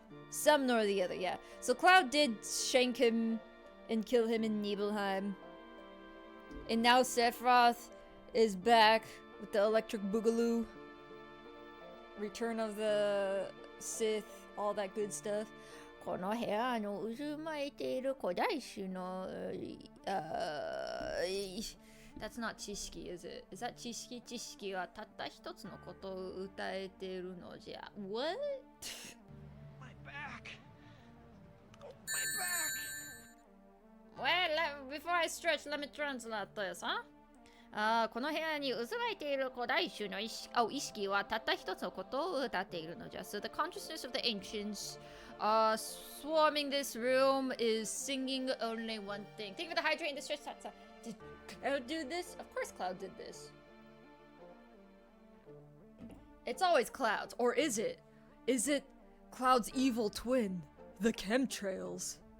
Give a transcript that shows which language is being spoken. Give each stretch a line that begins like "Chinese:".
English: Some nor the other, yeah. So Cloud did shank him and kill him in Nibelheim. And now Sephiroth is back with the electric boogaloo. Return of the Sith, all that good stuff.
Japanese: この部屋の渦巻いている古代種の
English: That's not 知識, is it? Is that 知識?
Japanese: 知識はたった一つのことを歌えているのじゃ.
English: What? My back. Oh, my back. Well, before I stretch, let me translate this, huh?
Japanese: この部屋に渦巻いている古代種の意識はたった一つのことを歌っているのじゃ.
English: So the consciousness of the ancients swarming this room is singing only one thing. Thank you for the hydrate and the stretch. Did Cloud do this? Of course Cloud did this. It's always Cloud's, or is it? Is it Cloud's evil twin, the chemtrails?